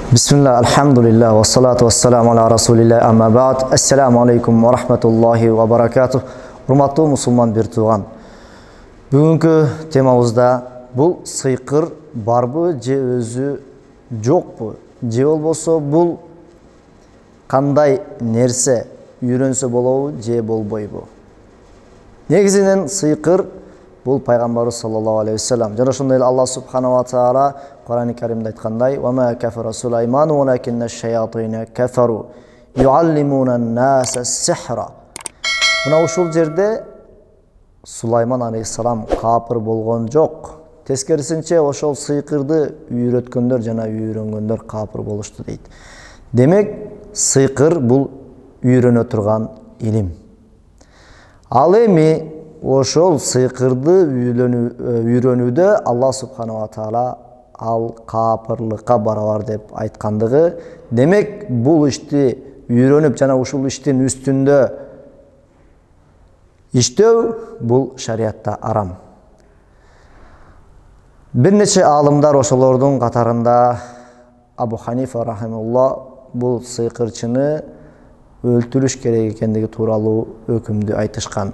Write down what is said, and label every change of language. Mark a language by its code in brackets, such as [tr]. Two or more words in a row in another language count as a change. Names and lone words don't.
[ar] بسم الله، الحمد لله، والصلاة والسلام على رسول الله، أما بعد. السلام عليكم ورحمة الله وبركاته. [ky] Урматтуу мусулман бир тууган. Бүгүнкү темабызда бул сыйкыр барбы же өзү жокпу? Же болбосо бул кандай нерсе, үйрөнсө болобу же болбойбу? Негизинен сыйкыр бул пайгамбарыбыз [ar] صلى الله عليه وسلم. [ky] Жана ошондой эле Аллах [ar] سبحانه وتعالى [ky] Кур'ан-ы Каримде айткандай: [ar] "وما كفر سليمان ولكن الشياطين كفروا يعلمون الناس السحر." [ky] Мына ушул жерде Сулайман алейхиссалам капыр болгон жок. Тескерисинче ошол сыйкырды үйрөткөндөр жана үйрөнгөндөр капыр болушту дейт. Демек, сыйкыр бул үйрөнө турган илим. Ал эми ошол сыйкырды үйрөнүүдө Аллах [ar] سبحانه وتعالى [ky] ал капырлыкка барабар деп айткандыгы, демек бул ишти үйрөнүп жана ушул иштин үстүндө иштөө бул шариатта арам. Бир нече аалымдар, ошолордун катарында Абу Ханифа рахимулла, бул сыйкырчыны өлтүрүш керек экендиги тууралуу өкүмдү айтышкан.